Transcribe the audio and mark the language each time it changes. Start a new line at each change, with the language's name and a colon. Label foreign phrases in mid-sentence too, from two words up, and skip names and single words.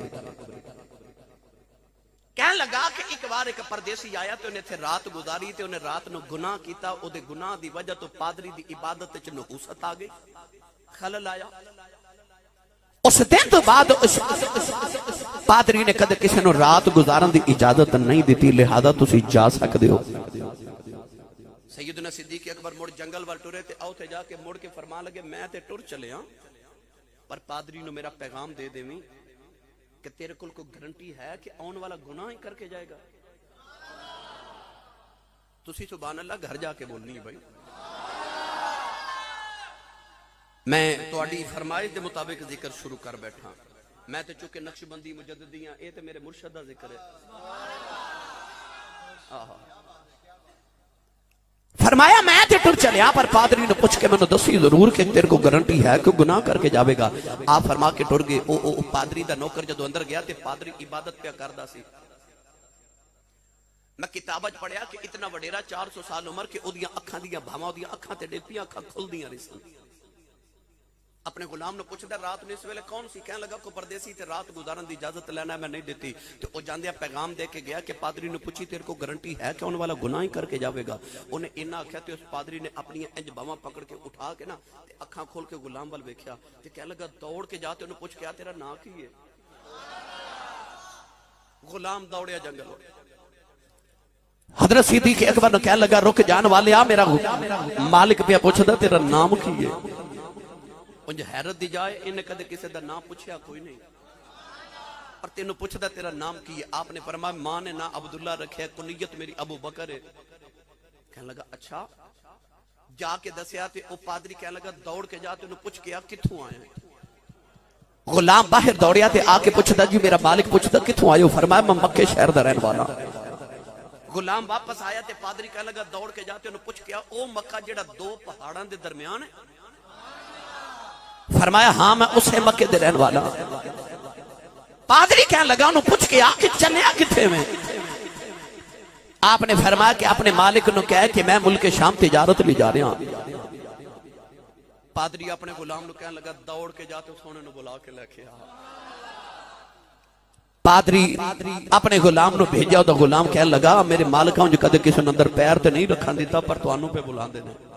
Punjabi: کہنے لگا کہ ایک بار ایک پردیسی آیا تو انہیں تھے رات گزاری تے انہیں رات نو گناہ کیتا، او دے گناہ دی وجہ تو پادری دی عبادت چ نحوست آ گئی، خلل آیا۔ اس دن تو بعد پادری نے کدے کسی نو رات گزارن دی اجازت نہیں دیتی، لہذا تسی جا سکتے ہو۔ سیدنا صدیق اکبر مڑ جنگل وال ٹرے تے آؤ تے جا کے مڑ کے فرمان لگے میں تے ٹر چلے ہاں، پر پادری نو میرا پیغام دے دیویں کہ تیرے کل کو گارنٹی ہے کہ آن والا گناہ ہی کر کے جائے گا؟ تسی سبحان اللہ گھر جا کے بولنی بھائی، میں تواڈی فرمائش دے مطابق ذکر شروع کر بیٹھا، میں تے چونکہ نقش بندی مجددی ہاں، اے تے میرے مرشد دا ذکر ہے۔ فرمایا میں تے ٹر چلیا، پر پادری نے پوچھ کے میں نے دسی ضرور کہ تیرے کو گارنٹی ہے کہ گناہ کر کے جاوے گا؟ آپ فرما کے ٹر گئے۔ او پادری دا نوکر جدو اندر گیا تے پادری عبادت پہ کردا سی، میں کتابت پڑھیا کہ اتنا وڈیرا 400 سال عمر کہ او دیاں اکھاں دیاں بھاواں دیاں اکھاں تے ڈیپیاں اکھاں کھل دیاں رسن۔ اپنے غلام نے پوچھدا رات نے اس ویلے کون سی؟ کہنے لگا کو پردیسی تے رات گزارن دی اجازت لینا ہے میں نہیں دیتی، تے او جاندیا پیغام دے کے گیا کہ پادری نے پوچھی تیرے کو گارنٹی ہے کہ ان والا گناہ ہی کر کے جاوے گا؟ انہیں انہا آکھیا تے اس پادری نے اپنی انج باواں پکڑ کے اٹھا کے نا تے اکھاں کھول کے غلام وال ویکھیا تے کہنے لگا دوڑ کے جاتے انہوں پوچھ کیا تیرا نام کی ہے؟ غلام دوڑیا جنگل۔ حضرت صدیق اکبر نے کہنے لگا رک جان والے آ، میرا مالک پہ پوچھدا تیرا نام کی ہے؟ انج حیرت دی جائے انہیں کدے کسی دا نام پوچھیا کوئی نہیں، اور تینوں پوچھدا تیرا نام کی ہے؟ آپ نے فرمایا ماں نے نام عبداللہ رکھے، کنیت میری ابو بکر ہے۔ کہنے لگا اچھا، جا کے دسیا تے او پادری کہنے لگا دوڑ کے جا تے انہوں پوچھ کے کتھوں آئے ہیں؟ غلام باہر دوڑیا تے آ کے پوچھدا جی میرا مالک پوچھدا کتھوں آئے ہو؟ فرمایا میں مکے شہر دا رہن والا۔ غلام واپس آیا تے پادری کہنے لگا دوڑ کے جا تے انہوں پوچھ کے او مکہ جڑا دو پہاڑاں دے درمیان ہے؟ فرمایا ہاں میں اسے مکے دے رہن والا۔ پادری کہنے لگا انہوں پوچھ کے آکے چلیا کتھے میں؟ آپ نے فرمایا کہ اپنے مالک نو کہے کہ میں ملک شام تجارت لی جا رہا ہوں۔ پادری اپنے غلام نو کہنے لگا دوڑ کے جاتے سونے نو بلا کے لے کے آ۔ پادری اپنے غلام نو بھیجا تو غلام کہنے لگا میرے مالکاں جو کدے کسی اندر پیر تے نہیں رکھن دیتا پر توانوں پہ بلاندے نے۔